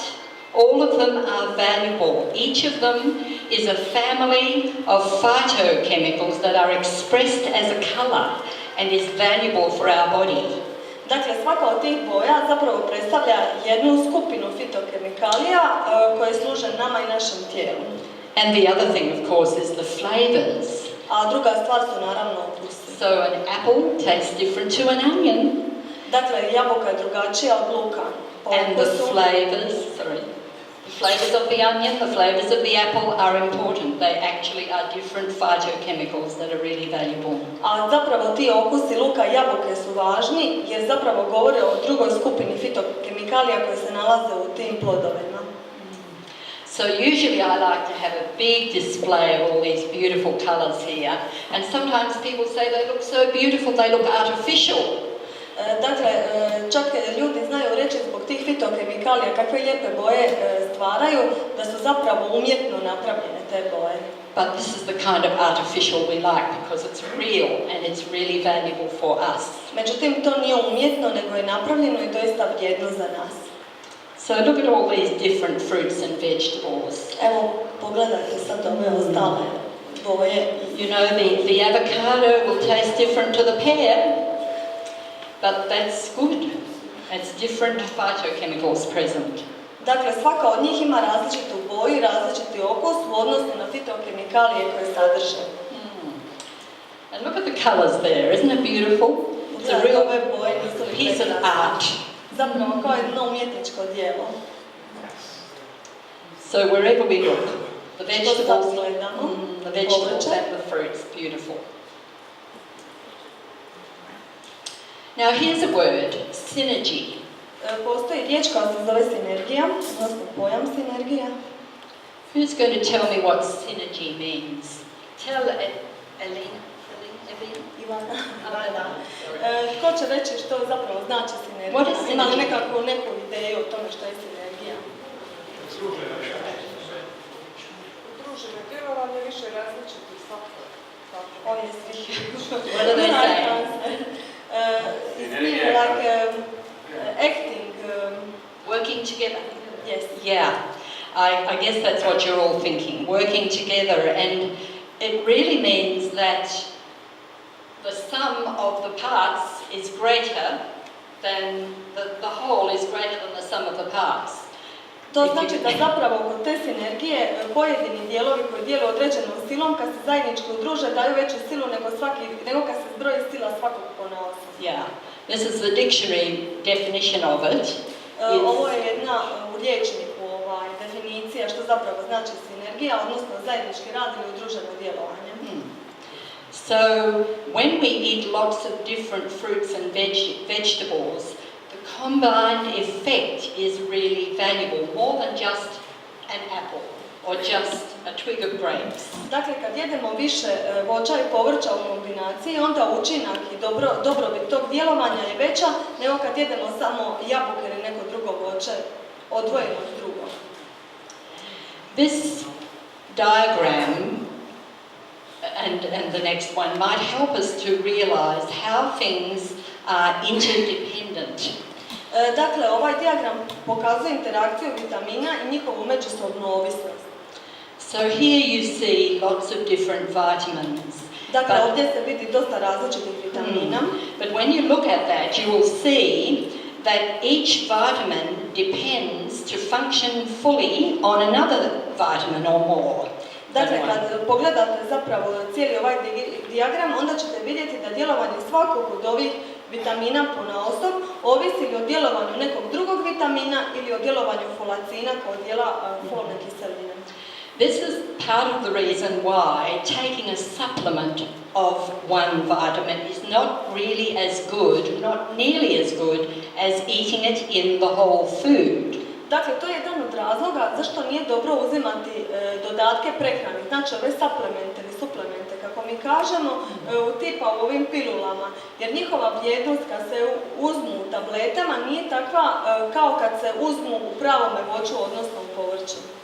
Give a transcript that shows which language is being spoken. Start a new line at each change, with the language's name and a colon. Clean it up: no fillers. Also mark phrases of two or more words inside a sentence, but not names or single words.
English: All of them are valuable. Each of them is a family of phytochemicals that are expressed as a color and is valuable for our body.
Croatian: Dakle, svaka od tih boja zapravo predstavlja jednu skupinu fitokemikalija koje služe nama i našem tijelu.
English: And the other thing, of course, is the flavors.
Croatian: A druga stvar su naravno okusi.
English: So an apple tastes different to an onion.
Croatian: Dakle, jabuka je drugačija od luka.
English: And the flavors of the onion, the flavors of the apple are important. They actually are different phytochemicals that are really valuable.
Croatian: A zapravo ti okusi luka i jabuke su važni jer zapravo govore o drugoj skupini fitokemikalija koje se nalaze u tim plodovima.
English: So usually I like to have a big display of all these beautiful colors here, and sometimes people say they look so beautiful, they look artificial.
Croatian: Dakle, čak ljudi znaju reći zbog tih fitokemikalija kakve lijepe boje stvaraju, da su zapravo umjetno napravljene te boje.
English: But this is the kind of artificial we like because it's real and it's really valuable for us.
Croatian: Međutim, to nije umjetno, nego je napravljeno i doista vrijedno za nas.
English: So look at all these different fruits and vegetables.
Croatian: Evo, pogledajte sad ove ostale boje.
English: You know, the avocado will taste different to the pear, but that's good. It's different phytochemicals present.
Croatian: Dakle, svaka od njih ima različitu boju i različiti okus u odnosu na fitokemikalije koje sadrže.
English: And look at the colors there, isn't it beautiful? It's a real piece of art.
Croatian: Zapravo kao jedno umjetničko djelo.
English: So wherever we look, the vegetables and the fruits, beautiful. Now here's a word, synergy.
Croatian: Postoji riječ koja se zove sinergija, odnosno pojam sinergija.
English: Who's going to tell me what synergy means? Tell Elena. Ivana.
Croatian: Tko će reći što zapravo znači sinergija? Ima li neku ideju o tome što je sinergija? Udruženo djelovanje djelovanje više različitih faktora.
English: Oh, yes, What do they say? It's mean like acting. Working together. Yes. Yeah, I guess that's what you're all thinking, working together, and it really means that the sum of the parts is greater than the whole is greater than the sum of the parts.
Croatian: To znači da zapravo kod te sinergije pojedini dijelovi koji djeluju određenom silom, kad se zajednički udruže, daju veću silu nego kad se zbroji sila svakog ponaosob.
English: Yeah, this is the dictionary definition of it.
Croatian: Ovo je jedna u riječniku definicija što zapravo znači sinergija, odnosno zajednički rad ili udruženo djelovanje.
English: So, when we eat lots of different fruits and vegetables, the combined effect is really valuable, more than just an apple or just a twig of grapes.
Croatian: Dakle, kad jedemo više voća i povrća u kombinaciji, onda učinak i dobrobit tog djelovanja je veća nego kad jedemo samo jabuke ili neko drugo voće odvojeno od drugog.
English: This diagram and the next one might help us to realize how things are interdependent.
Croatian: Dakle, ovaj dijagram pokazuje interakciju vitamina i njihovu međusobnu ovisnost.
English: So here you see lots of different vitamins.
Croatian: Dakle, ovdje se vidi dosta različitih vitamina.
English: But when you look at that, you will see that each vitamin depends to function fully on another vitamin or more.
Croatian: Dakle, kad pogledate zapravo cijeli ovaj dijagram, onda ćete vidjeti da djelovanje svakog od ovih vitamina ponaosob ovisi o djelovanju nekog drugog vitamina ili o djelovanju folacina kao dijela folne kiseline.
English: This is part of the reason why taking a supplement of one vitamin is not really as good, not nearly as good as eating it in the whole food.
Croatian: Dakle, to je jedan od razloga zašto nije dobro uzimati dodatke prehrani, znači ove supplemente ili suplemente, kako mi kažemo, tipa u ovim pilulama, jer njihova vrijednost kad se uzmu u tabletama nije takva kao kad se uzmu u pravome voću, odnosno u povrću.